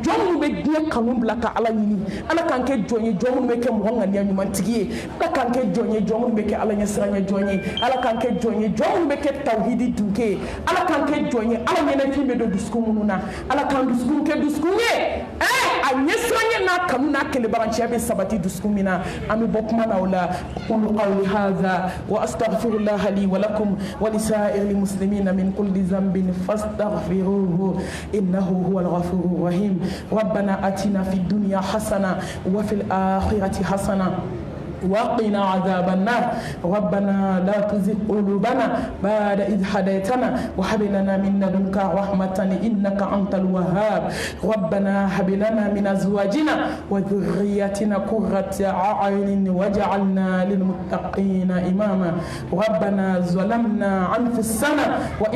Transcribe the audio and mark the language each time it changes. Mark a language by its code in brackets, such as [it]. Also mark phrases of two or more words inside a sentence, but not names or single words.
[bm] jɔn minnu bɛ diɲɛ kanu bila ka ala ɲini ala k'an kɛ jɔn ye jɔn minnu bɛ kɛ mɔgɔ ŋaniya ɲumantigi ye ala k'an kɛ jɔn ye jɔn minnu bɛ kɛ ala ɲɛ siranɲɛ jɔn ye ala k'an kɛ jɔn ye jɔn minnu bɛ kɛ tawhidi dunke ye ala k'an kɛ jɔn ye ala ɲɛnafin bɛ don dusukun minnu na ala k'an dusukun kɛ dusukun ye a ɲɛ siranɲɛ n'a kanu n'a kelebaranciya bɛ sabati dusukun min na an bɛ bɔ kuma na o la [ar] أقول قولي هذا وأستغفر الله لي ولكم ولسائر المسلمين من كل ذنب فاستغفروه إنه هو الغفور الرحيم ربنا آتنا في الدنيا حسنة وفي الآخرة حسنة وقنا عذاب النار ربنا لا تزغ قلوبنا بعد إذ هديتنا وهب لنا من لدنك رحمة إنك أنت الوهاب ربنا هب لنا من أزواجنا وذرياتنا قرة أعين واجعلنا للمتقين إماما ربنا ظلمنا أنفسنا وإن